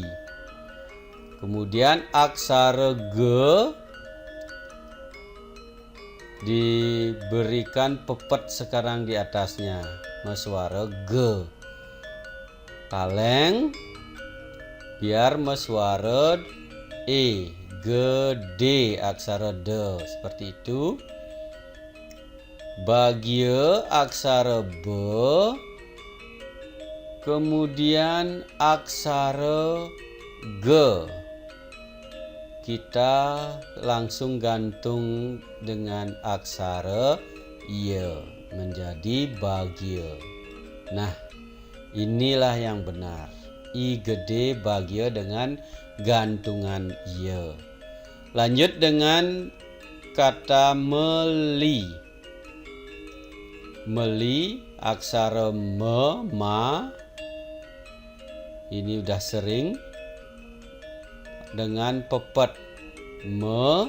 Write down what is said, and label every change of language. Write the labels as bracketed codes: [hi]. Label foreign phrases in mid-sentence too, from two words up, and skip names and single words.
[id] Kemudian aksara G diberikan pepet sekarang di atasnya, meswara G. Kaleng biar meswara E. Gede aksara D, seperti itu. Bagia aksara B, kemudian aksara G kita langsung gantung dengan aksara Y menjadi bagia. Nah, inilah yang benar. I gede bagia dengan gantungan Y. Lanjut dengan kata meli. Meli aksara ma. Ini udah sering dengan pepet me.